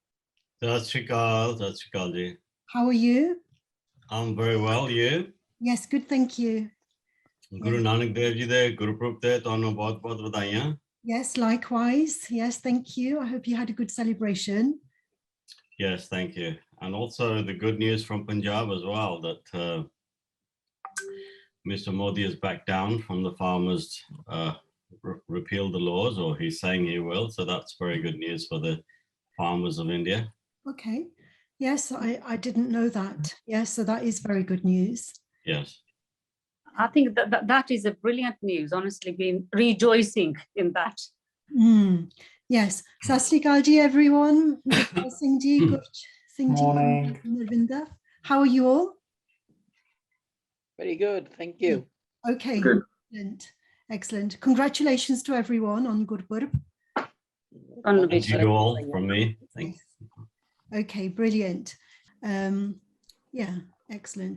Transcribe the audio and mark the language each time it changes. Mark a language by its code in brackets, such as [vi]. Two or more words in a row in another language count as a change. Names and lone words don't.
[pa] ਸਤਿ ਸ੍ਰੀ ਅਕਾਲ ਜੀ. [en] How are you? I'm very well, you? Yes, good, thank you. [pa] ਗੁਰੂ ਨਾਨਕ ਦੇਵ ਜੀ ਦੇ ਗੁਰਪੁਰਬ ਤੇ ਤੁਹਾਨੂੰ ਬਹੁਤ-ਬਹੁਤ ਵਧਾਈਆਂ. [en] Yes, likewise. Yes, thank you. I hope you had a good celebration. Yes, thank you. And also the good news from Punjab as well, that Mr. Modi has backed down from the farmers repeal the laws, or he's saying he will. So that's very good news for the farmers of India. Okay. Yes, I didn't know that. Yes, so that is very good news. Yes. I think that is a brilliant news, honestly, been rejoicing in that. Yes. [pa] ਸਤਿ ਸ੍ਰੀ ਅਕਾਲ ਜੀ, [en] everyone. Singh ji, Gurch, Singh ji, Morning. Narvinder. How are you all? Very good, thank you. Okay. Good. Excellent. Excellent. Congratulations to everyone on Gurpurab. Thank you all from me. Thanks. Okay, brilliant. Yeah, excellent.